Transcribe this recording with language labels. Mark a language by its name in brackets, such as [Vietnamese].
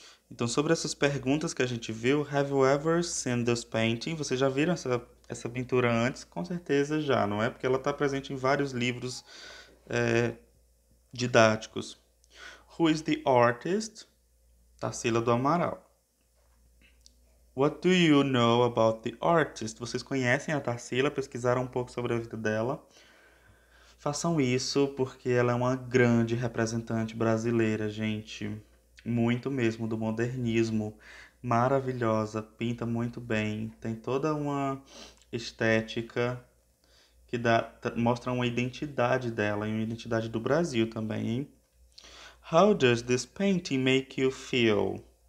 [Portuguese] Então, sobre essas perguntas que a gente viu, [English] have you ever seen this painting? [Portuguese] Vocês já viram essa pintura antes? Com certeza já, não é? Porque ela está presente em vários livros didáticos. [English] Who is the artist? Tarsila do Amaral. What do you know about the artist? [Portuguese] Vocês conhecem a Tarsila? Pesquisaram um pouco sobre a vida dela? Façam isso porque ela é uma grande representante brasileira, gente. Muito mesmo do modernismo. Maravilhosa, pinta muito bem, tem toda uma estética que mostra uma identidade dela e uma identidade do Brasil também, hein? [English] How does this painting make you feel?